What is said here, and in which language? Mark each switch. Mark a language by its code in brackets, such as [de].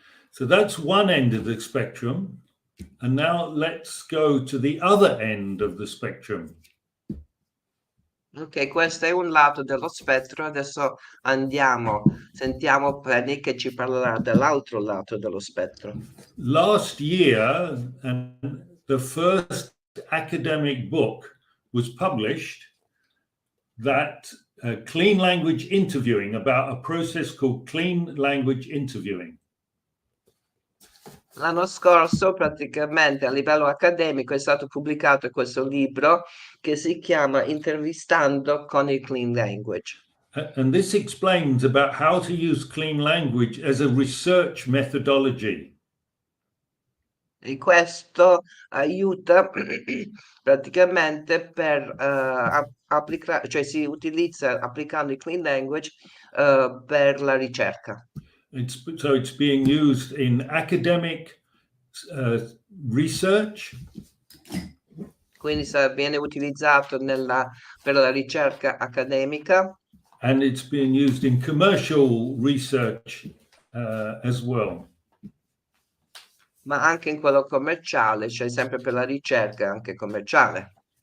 [en] So that's one end of the spectrum. And now let's go to the other end of the spectrum. [it] Ok, questo è un lato dello spettro, adesso sentiamo Penny che ci parlerà dell'altro lato dello spettro. [en] Last year, the first academic book was published that clean language interviewing, about a process called clean language interviewing. [it] L'anno scorso, praticamente a livello accademico, è stato pubblicato questo libro che si chiama Intervistando con il Clean Language. [en] And this explains about how to use clean language as a research methodology. [it] E questo aiuta praticamente per applicare, cioè si utilizza applicando il Clean Language per la ricerca. [en] So it's being used in academic research. [it] Quindi viene utilizzato per la ricerca accademica. [en] And it's being used in commercial research as well. [it] Ma anche in quello commerciale, cioè sempre per la ricerca anche commerciale.